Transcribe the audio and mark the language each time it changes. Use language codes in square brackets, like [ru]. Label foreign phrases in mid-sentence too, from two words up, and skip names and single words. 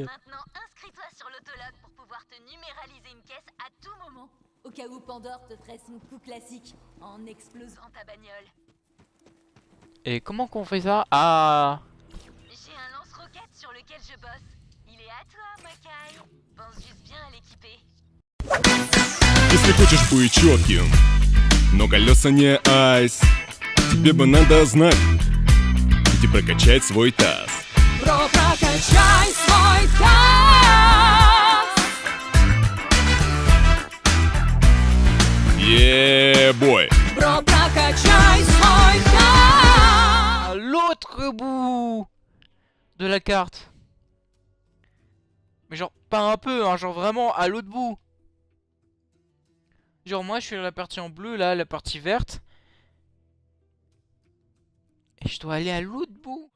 [fr] Maintenant, inscris-toi sur l'autologue pour pouvoir te numéraliser une caisse à tout moment. Au cas où Pandore te ferait son coup classique en explosant. Dans ta bagnole. Et comment qu'on fait ça? Ah. J'ai un lance-roquette sur lequel je bosse. Il est à toi, Makai. Pense juste bien à l'équiper. [ru] Если хочешь быть четким, но колеса не айс, тебе бы надо знать, где прокачать свой таз. Прокачай свой таз. Е-бой! Прокачай свой таз. [fr] À l'autre bout de la carte. Mais genre pas un peu, hein, genre vraiment à l'autre bout. Genre moi je suis à la partie en bleu là, la partie verte. Et je dois aller à l'autre bout.